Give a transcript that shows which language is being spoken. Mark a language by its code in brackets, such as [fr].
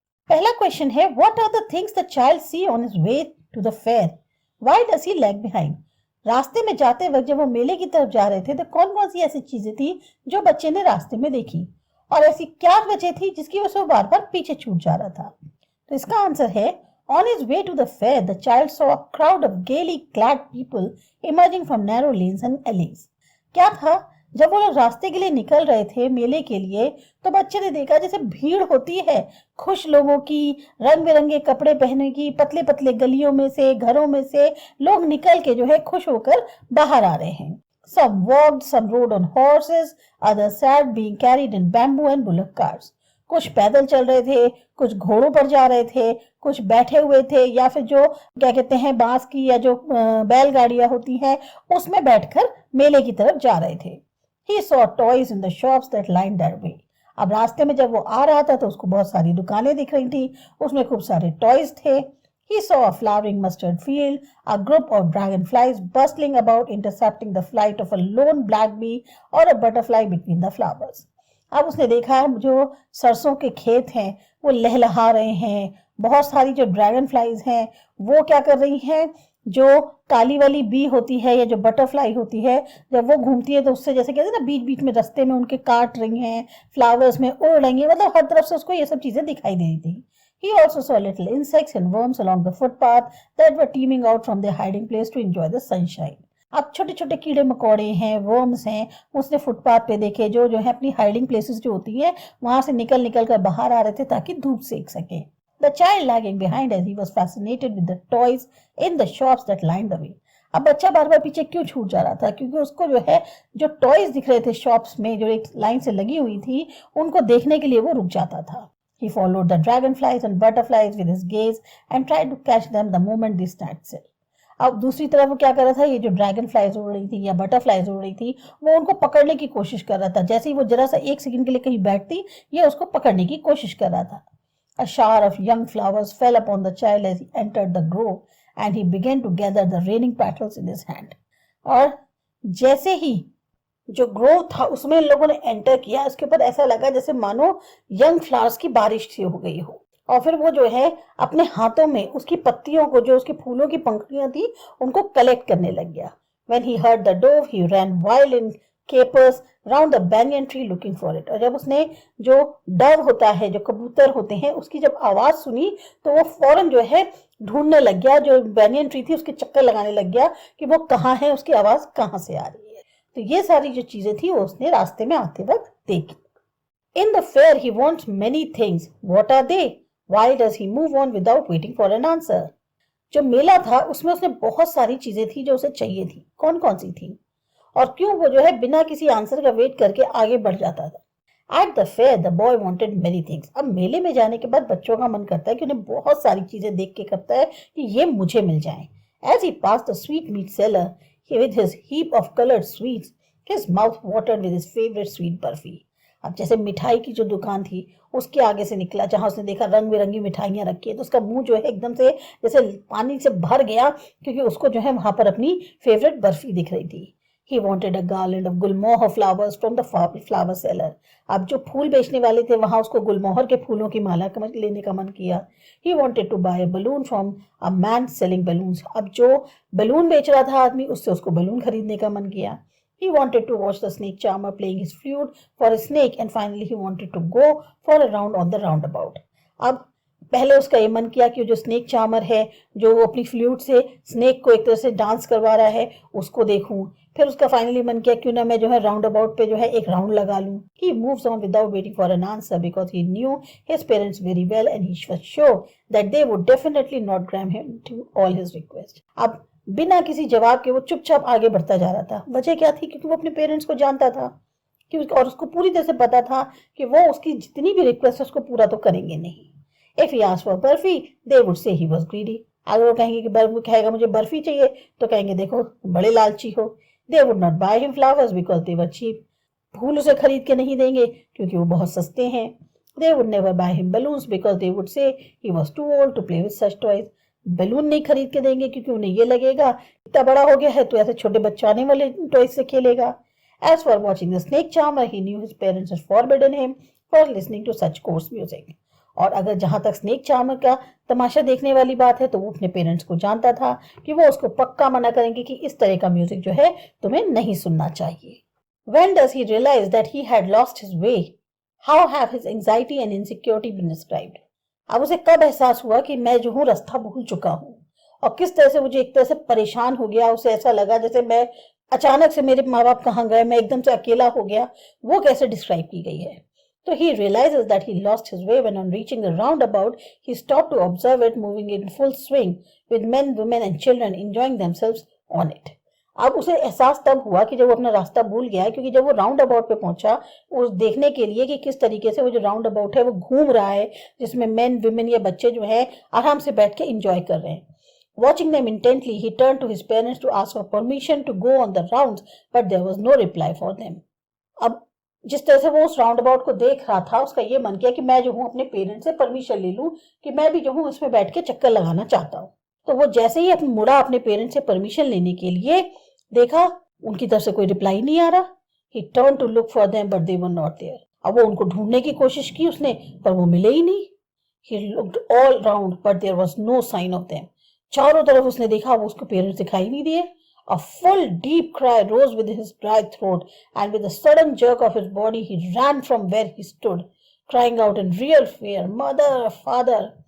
[hi] पहला क्वेश्चन है, [en] What are the things the child see on his way to the fair, why does he lag behind. [hi] रास्ते में जाते वक्त जब वो मेले की तरफ जा रहे थे तो कौन कौन सी ऐसी चीजें थी जो बच्चे ने रास्ते में देखी, और ऐसी क्या वजह थी जिसकी वजह से वो बार बार पीछे छूट जा रहा था। तो इसका आंसर है, [en] on his way to the fair, the child saw a crowd of gaily clad people emerging from narrow lanes and alleys. [hi] क्या था, जब वो लोग रास्ते के लिए निकल रहे थे मेले के लिए, तो बच्चे ने देखा जैसे भीड़ होती है खुश लोगों की, रंग बिरंगे कपड़े पहने की, पतले पतले गलियों में से, घरों में से लोग निकल के जो है खुश होकर बाहर आ रहे हैं। [en] Some walked, some rode on horses, others sat being carried in bamboo and bullock carts. [hi] कुछ पैदल चल रहे थे, कुछ घोड़ों पर जा रहे थे, कुछ बैठे हुए थे, या फिर जो क्या कहते हैं बांस की या जो बैलगाड़ियां होती हैं उसमें बैठकर मेले की तरफ जा रहे थे। [en] He saw toys in the shops that lined their way. [hi] अब रास्ते में जब वो आ रहा था तो उसको बहुत सारी दुकानें दिख रही थी, उसमें खूब सारे टॉयज थे। [en] He saw a flowering mustard field, a group of dragonflies bustling about intercepting the flight of a lone black bee or a butterfly between the flowers. [hi] अब उसने देखा जो सरसों के खेत हैं वो लहलहा रहे हैं, बहुत सारी जो ड्रैगन फ्लाइज हैं वो क्या कर रही हैं, जो काली वाली बी होती है या जो बटरफ्लाई होती है जब वो घूमती है तो उससे जैसे कहते हैं ना बीच बीच में रास्ते में उनके काट रही हैं, फ्लावर्स में उड़ रही हैं, मतलब हर तरफ से उसको ये सब चीजें दिखाई दे रही थी। [en] He also saw little insects and worms along the footpath that were teeming out from their hiding place to enjoy the sunshine. [hi] अब छोटे छोटे कीड़े मकोड़े हैं, वर्म्स हैं, उसने फुटपाथ पे देखे जो जो है अपनी हाइडिंग प्लेसेस जो होती है वहां से निकल निकल कर बाहर आ रहे थे ताकि धूप सेक सके। [en] The child lagging behind as he was fascinated with the toys in the shops that lined the way. [hi] अब बच्चा बार बार पीछे क्यों छूट जा रहा था, क्योंकि उसको जो है जो टॉयज दिख रहे थे शॉप्स में जो एक लाइन से लगी हुई थी उनको देखने के लिए वो रुक जाता था। [en] He followed the dragonflies and butterflies with his gaze and tried to catch them the moment they stood still. [hi] अब दूसरी तरफ वो क्या कर रहा था, ये जो ड्रैगन फ्लाइज उड़ रही थी या बटरफ्लाइज उड़ रही थी वो उनको पकड़ने की कोशिश कर रहा था। जैसे ही वो जरा सा एक सेकंड के लिए कहीं बैठती ये उसको पकड़ने की कोशिश कर रहा था। [en] A shower of young flowers fell upon the child as he entered the grove and he began to gather the raining petals in his hand. [hi] और जैसे ही जो ग्रोव था उसमें इन लोगों ने एंटर किया, उसके ऊपर ऐसा लगा जैसे मानो यंग फ्लावर्स की बारिश सी हो गई हो, और फिर वो जो है अपने हाथों में उसकी पत्तियों को, जो उसके फूलों की पंखुड़ियां थी, उनको कलेक्ट करने लग गया। [en] When he heard the dove, he ran wild in capers round the banyan tree looking for it. [hi] और जब उसने जो डव होता है, जो कबूतर होते हैं, उसकी जब आवाज सुनी तो वो फौरन जो है ढूंढने लग गया, जो बैनियन ट्री थी उसके चक्कर लगाने लग गया कि वो कहाँ है, उसकी आवाज कहाँ से आ रही है। तो ये सारी जो चीजें थी वो उसने रास्ते में आते वक्त देखी। [en] In the fair he wants many things. What are they? Why does he move on without waiting for an answer? [hi] जो मेला था उसमें उसने बहुत सारी चीजें थी जो उसे चाहिए थी, कौन कौन सी थी, और क्यों वो जो है बिना किसी आंसर का वेट करके आगे बढ़ जाता था। [en] At the fair the boy wanted many things. [hi] अब मेले में जाने के बाद बच्चों का मन करता है कि उन्हें बहुत सारी चीजें देख के करता है कि ये मुझे मिल जाएं। [en] As he passed the sweetmeat seller, he with his heap of colored sweets, his mouth watered with his favorite sweet burfi. [hi] अब जैसे मिठाई की जो दुकान थी उसके आगे से निकला जहां उसने देखा रंग बिरंगी मिठाइयां रखी है, तो उसका मुंह जो है एकदम से जैसे पानी से भर गया, क्योंकि उसको जो है वहां पर अपनी फेवरेट बर्फी दिख रही थी। [en] He wanted a garland of gulmohar flowers from the flower seller. [hi] अब जो फूल बेचने वाले थे वहां उसको गुलमोहर के फूलों की माला लेने का मन किया। [en] He wanted to buy a balloon from a man selling balloons. [hi] अब जो बलून बेच रहा था आदमी, उससे उसको बलून खरीदने का मन किया। [en] He wanted to watch the snake charmer playing his flute for a snake, and finally he wanted to go for a round on the roundabout. [hi] अब पहले उसका ये मन किया कि जो स्नेक चार्मर है जो वो अपनी फ्लूट से स्नेक को एक तरह से डांस करवा रहा है उसको देखूं। फिर उसका फाइनली मन किया क्यों ना मैं जो है राउंड अबाउट पे जो है एक राउंड लगा लूं। [en] He moves on without waiting for an answer because he knew his parents very well and he was sure that they would definitely not grant him to all his requests. [hi] अब बिना किसी जवाब के वो चुपचाप आगे बढ़ता जा रहा था। वजह क्या थी, क्योंकि वो अपने पेरेंट्स को जानता था कि और उसको पूरी तरह से पता था कि वो उसकी जितनी भी रिक्वेस्ट है उसको पूरा तो करेंगे नहीं। [en] If he asked for barfi, they would say he was greedy. [hi] अगर वो कहेंगे कि कहेगा मुझे बर्फी चाहिए तो कहेंगे देखो बड़े लालची हो। [en] They would not buy him flowers because they were cheap. [hi] फूल उसे खरीद के नहीं देंगे क्योंकि वो बहुत सस्ते हैं। [en] They would never buy him balloons because they would say he was too old to play with such toys. [hi] Balloon नहीं खरीद के देंगे क्योंकि उन्हें ये लगेगा इतना बड़ा हो गया है तो ऐसे छोटे बच्चाने वाले टॉयज से खेलेगा. [en] As for watching the snake charmer, he knew his parents had forbidden him for listening to such coarse music. [hi] और अगर जहां तक स्नेक चार्मर का तमाशा देखने वाली बात है तो वो अपने पेरेंट्स को जानता था कि वो उसको पक्का मना करेंगे कि इस तरह का म्यूजिक जो है तुम्हें नहीं सुनना चाहिए. When does he realize that he had lost his way? How have his anxiety and insecurity been described? अब उसे कब एहसास हुआ कि मैं जो हूँ रास्ता भूल चुका हूँ और किस तरह से मुझे एक तरह से परेशान हो गया. उसे ऐसा लगा जैसे मैं अचानक से मेरे माँ बाप कहाँ गए, मैं एकदम से अकेला हो गया. वो कैसे डिस्क्राइब की गई है. [en] So he realizes that he lost his way when on reaching the roundabout, he stopped to observe it moving in full swing with men, women and children enjoying themselves on it. [hi] अब उसे एहसास तब हुआ कि जब वो अपना रास्ता भूल गया है, क्योंकि जब वो राउंड अबाउट पे पहुंचा उस देखने के लिए कि किस तरीके से वो जो राउंड अबाउट है वो घूम रहा है, जिसमें मेन, विमेन या बच्चे जो है आराम से बैठ के एंजॉय कर रहे हैं. [en] Watching them intently, he turned to his parents to ask for permission to go on the rounds, but there was no reply for them. [hi] अब जिस तरह से वो उस राउंड अबाउट को देख रहा था, उसका ये मन किया कि मैं जो हूँ अपने पेरेंट्स से परमिशन ले लूँ कि मैं भी जो हूँ इसमें बैठ के चक्कर लगाना चाहता हूँ. तो वो जैसे ही मुड़ा अपने पेरेंट्स से परमिशन लेने के लिए, देखा उनकी तरफ से कोई रिप्लाई नहीं आ रहा. [en] He turned to look for them, but they were not there. [hi] अब वो उनको ढूंढने की कोशिश की उसने, पर वो मिले ही नहीं. [en] He looked all round, but there was no sign of them. [hi] चारों तरफ उसने देखा, वो उसको पेरेंट्स दिखाई नहीं दिए. [en] A full deep cry rose with his dry throat, and with a sudden jerk of his body, he ran from where he stood, crying out in real fear, "Mother, father!"